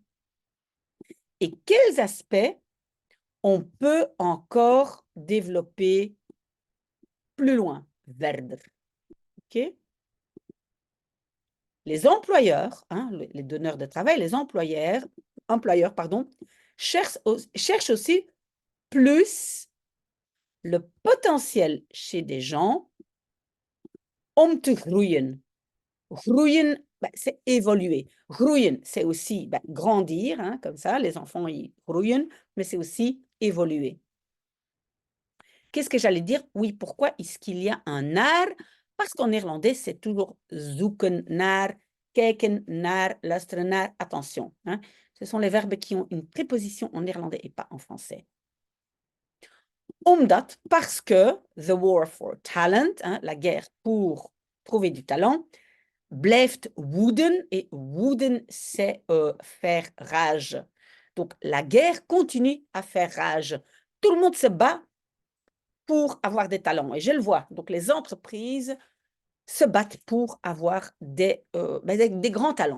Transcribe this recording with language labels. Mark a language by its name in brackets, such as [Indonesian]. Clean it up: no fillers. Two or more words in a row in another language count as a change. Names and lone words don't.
[French] Et quels aspects on peut encore développer plus loin, verder. OK? Les employeurs, hein, les donneurs de travail, les employeurs, pardon, cherchent aussi plus le potentiel chez des gens [Dutch] om te groeien. Groeien, [French] c'est évoluer. Groeien, c'est aussi grandir, hein, comme ça, les enfants, ils groeien, mais c'est aussi évoluer. Qu'est-ce que j'allais dire? Oui, pourquoi est-ce qu'il y a un naar? Parce qu'en néerlandais, c'est toujours [Dutch] zoeken naar, kijken naar, luisteren naar, [French] attention. Hein? Ce sont les verbes qui ont une préposition en néerlandais et pas en français. Omdat, parce que [English] the war for talent, [French] hein, la guerre pour trouver du talent, [Dutch] blijft woeden, [French] et woeden, c'est faire rage. Donc, la guerre continue à faire rage. Tout le monde se bat pour avoir des talents. Et je le vois. Donc, les entreprises se battent pour avoir des grands talents.